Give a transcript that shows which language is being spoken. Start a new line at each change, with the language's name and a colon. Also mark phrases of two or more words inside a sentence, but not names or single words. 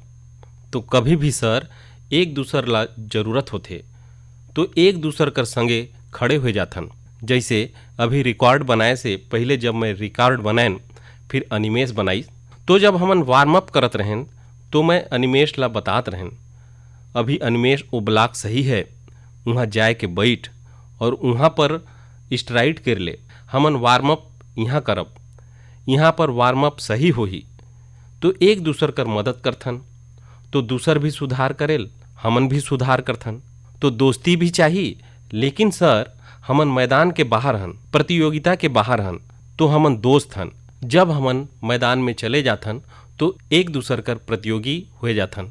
Chhattisgarhi: तो कभी भी सर एक दूसर ला जरूरत होथे तो एक दूसर कर संगे खड़े हो जाथन। जैसे अभी रिकॉर्ड बनाए से पहले जब मैं रिकॉर्ड बनाएन फिर अनिमेश बनाई, तो जब हमन
English: warm up
Chhattisgarhi: करत रहन तो मैं अनिमेश ला बतात रहन अभी अनिमेश वो ब्लॉक सही है, वहाँ जाए के बैठ और वहाँ पर स्ट्राइड कर ले। हमन
English: warm up
Chhattisgarhi: यहाँ करब, यहाँ पर
English: warm up
Chhattisgarhi: सही होही। तो एक दूसर कर मदद करथन तो दूसर भी सुधार करेल, हमन भी सुधार करथन। तो दोस्ती भी चाहिए, लेकिन सर हमन मैदान के बाहर हन, प्रतियोगिता के बाहर हन, तो हमन दोस्त हन। जब हमन मैदान में चले जाथन तो एक दूसर कर प्रतियोगी हो जाथन।